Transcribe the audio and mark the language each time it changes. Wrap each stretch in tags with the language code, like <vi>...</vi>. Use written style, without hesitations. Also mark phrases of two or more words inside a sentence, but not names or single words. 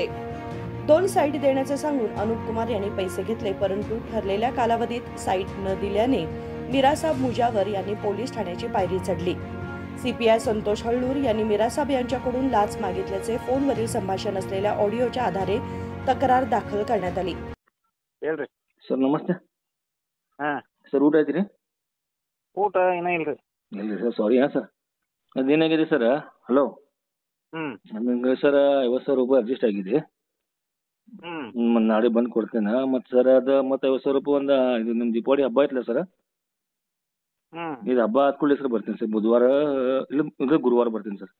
<mr>2 साईट देण्याचे सांगून अनुप कुमार यांनी पैसे घेतले, परंतु ठरलेल्या कालावधीत साईट न दिल्याने मिरासाब मुजावर यांनी पोलीस ठाण्याची पायरी चढली। सीपीआय संतोष हळदूर यांनी मिरासाब यांच्याकडून लाच मागितल्याचे फोनवरील संभाषण असलेल्या ऑडिओच्या आधारे तक्रार दाखल करण्यात आली।</mr> <kn>सर नमस्ते। हाँ सर ಊಟ ಆಯ್ತು ರೀ? ಊಟ ಏನೂ ಇಲ್ರಿ। ಇಲ್ಲ ಸರ್, ಸಾರಿ ಸರ್, ಅದೇನಾಗಿದೆ ಸರ್, ಹಲೋ, ನಮಗೆ ಸರ್ 50,000 ರೂಪಾಯಿ ಅಡ್ಜಸ್ಟ್ ಆಗಿದೆ। ನಾಳೆ ಬಂದು ಕೊಡ್ತೇನೆ ಮತ್ತೆ ಸರ್, ಅದು ಮತ್ತೆ 50,000 ರೂಪಾಯಿ ಒಂದು ಇದು ನಿಮ್ಮ ದೀಪಾವಳಿ ಹಬ್ಬ ಐತಲ್ಲ ಸರ್, ಇದು ಹಬ್ಬ ಆದ್ಕೊಳ್ಳಿ ಸರ್ ಬರ್ತೀನಿ ಸರ್, ಬುಧವಾರ ಇಲ್ಲ ಗುರುವಾರ ಬರ್ತೀನಿ ಸರ್।</kn>